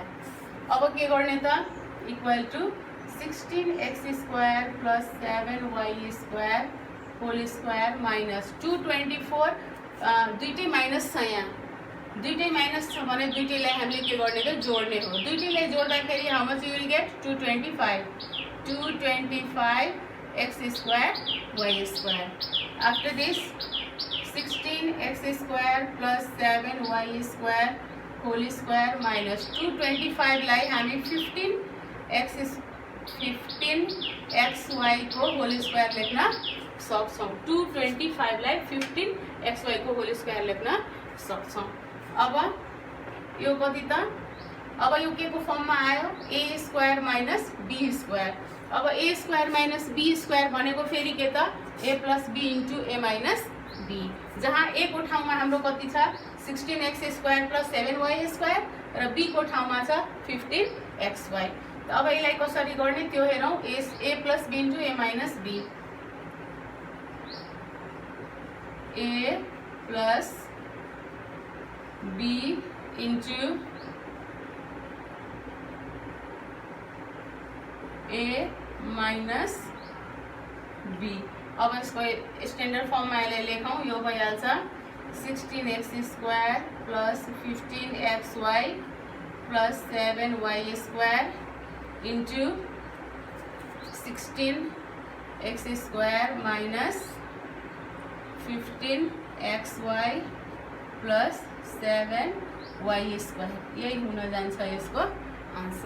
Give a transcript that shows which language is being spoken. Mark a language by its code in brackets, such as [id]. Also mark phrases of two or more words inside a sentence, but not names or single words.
[ne] अब के गर्ने त [en] equal to 16x square plus 7y square whole square minus 224 [ne] दुईटै माइनस छ यहाँ दुईटै माइनस छ भने दुईटैलाई हामीले के गर्ने त जोड्ने हो दुईटैलाई जोड्दाखेरि [en] how much you will get 225 x square y square. after this 16x square plus 7y square whole square minus 225 [ne] लाई हामी 15xy को [en] whole square [ne] लेख्न सक्छौं 225 लाई 15xy को [en] whole square [ne] लेख्न सक्छौं। अब यो कति त अब यो के को फर्ममा आयो [en] a square minus b square. [ne] अब [en] a square minus b square [ne] भनेको फेरि के त [en] a plus b into a minus b [ne] जहाँ a को ठाउँमा हाम्रो कति छ [en] 16x square plus 7y square [ne] र b को ठाउँमा छ 15xy। अब यसलाई कसरी गर्ने त्यो हेरौं [en] a plus b into a minus b a plus b into a minus b. [ne] अब इसको [en] standard form [ne] में लेखौं यो भइहाल्छ [en] 16x square plus 15xy plus 7y square into 16x square minus 15xy plus 7y square [ne] यही हुन जान्छ यसको आन्सर।